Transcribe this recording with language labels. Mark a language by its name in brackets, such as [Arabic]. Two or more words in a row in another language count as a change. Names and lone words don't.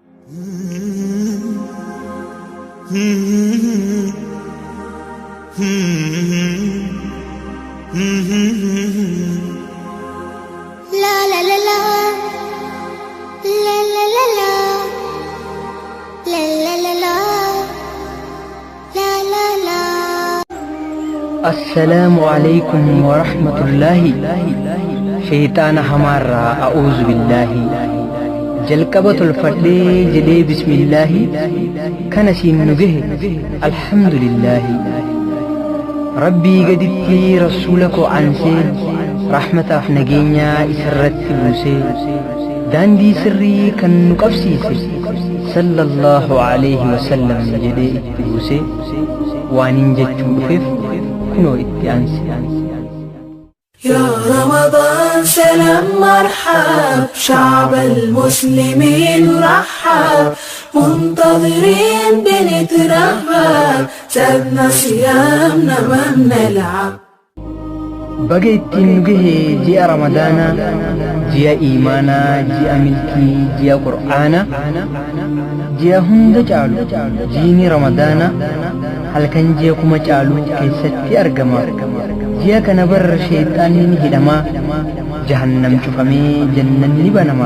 [Arabic] La la la la, la la la la, la la la la, la la la. السلام عليكم ورحمة الله. [Oromo] Shaytaana hamaarraa [Arabic] أعوذ بالله. [Oromo] Jalqabatul fadhee jedhee bismillahi. Kana siin nu gahe alhamdulillahi. Rabbii gaditti rasuula koo ansee rahmataaf nageenyaa isarratti buusee daandii sirrii kan nu qabsiise [Arabic] صلى الله عليه وسلم [Oromo] jedhee itti buusee waanin jechuu dhufeef kunoo itti aanse. [Arabic] يا رمضان سلام مرحب شعب المسلمين رحب منتظرين بنترهب سابنا صيامنا ما بنلعب. [Oromo] Baga ittiin nu gahe ji'a ramadaana, ji'a iimaanaa, ji'a milkii, ji'a qur'aana, ji'a hunda caalu jiini ramadaana halkan ji'a kuma caalu keessatti argama. Ji'a kana bar shayxaanni hidhamaa, jahannam cufamee jannanni banama.